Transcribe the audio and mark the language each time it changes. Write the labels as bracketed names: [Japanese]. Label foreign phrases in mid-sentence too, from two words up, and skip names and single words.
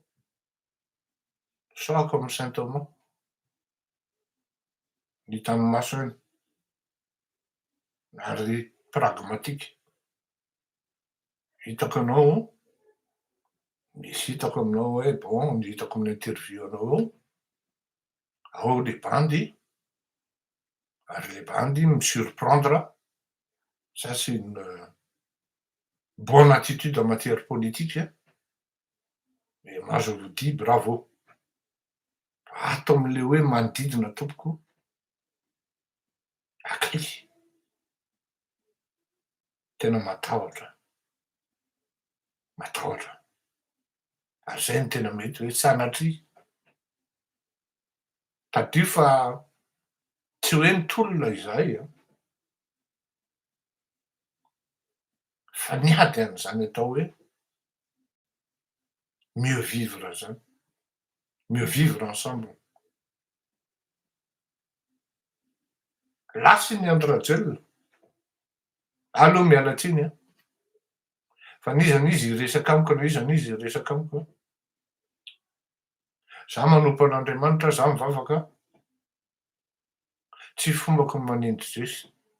[Malagasy] Sahako amin'ny Saint Thomas, ny tanomaso eny, ary pragmatique. Hitako anao, misy hitako aminao hoe bon, ny hitako amin'ny interview anao ao [French] les bandes, [Malagasy] ary [French] les bandes me surprendre. Ça c'est une bonne attitude en matière politique. Et moi je vous dis bravo. [Malagasy] Ato am'le hoe manodidina tompoko, akaiky. Tena matahotra. matahotra. Ary zay no tena mety hoe sanatria. Tadio fa tsy hoe nitolona izay a, fa niady an'izany atao hoe [French] mieux vivre [Malagasy] zany, [French] mieux vivre ensemble. [Malagasy] Lasy ny Andry Rajoelina. Allo miala tsiny a. Fa n'iza n'izy iresaka amiko na iza n'izy iresaka amiko. Za manompo an'Andriamanitra, za mivavaka, tsy fombako ny manindry Jesy.